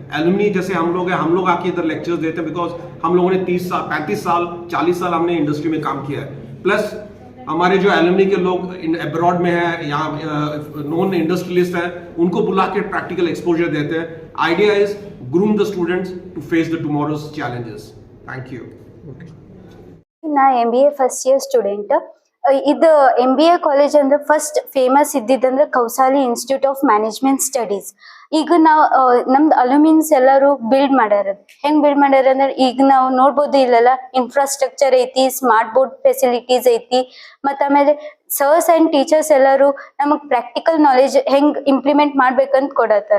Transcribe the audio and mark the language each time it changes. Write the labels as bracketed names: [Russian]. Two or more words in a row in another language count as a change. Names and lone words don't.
[Hindi] एलुमनी जैसे हम लोग हैं, हम लोग आके इधर लेक्चर्स देते हैं, बिकॉज हम लोगों ने 30 साल 35 साल 40 साल हमने इंडस्ट्री में काम किया है। प्लस हमारे जो एलुमनी के लोग अब्रॉड में है या [English] non industrialist [Hindi] हैं, उनको बुला के [English] practical exposure [Hindi] देते हैं। [English] idea is groom the students to face the tomorrow's challenges. thank you. ನಾ MBA first year student. [Kannada] ಇದು MBA ಕಾಲೇಜ್ ಅಂದ್ರೆ [English] first famous [Kannada] ಇದ್ದಿದ್ದಂದ್ರೆ ಕೌಸಾಲಿ ಇನ್ಸ್ಟಿಟ್ಯೂಟ್ ಆಫ್ ಮ್ಯಾನೇಜ್ಮೆಂಟ್ ಸ್ಟಡೀಸ್. ಈಗ ನಾವು ನಮ್ದು ಅಲ್ಯೂಮಿನ್ಸ್ ಎಲ್ಲರೂ ಬಿಲ್ಡ್ ಮಾಡ್ಯಾರ. ಹೆಂಗ್ ಬಿಲ್ಡ್ ಮಾಡ್ಯಾರ ಅಂದ್ರೆ ಈಗ ನಾವು ನೋಡ್ಬೋದು ಇಲ್ಲೆಲ್ಲ ಇನ್ಫ್ರಾಸ್ಟ್ರಕ್ಚರ್ ಐತಿ, [English] smart board facilities [Kannada] ಐತಿ, ಮತ್ತು ಆಮೇಲೆ [English] sirs and teachers [Kannada] ಎಲ್ಲರೂ ನಮಗ್ [English] practical knowledge [Kannada] ಹೆಂಗ್ ಇಂಪ್ಲಿಮೆಂಟ್ ಮಾಡ್ಬೇಕಂತ ಕೊಡತ್ತಾರ.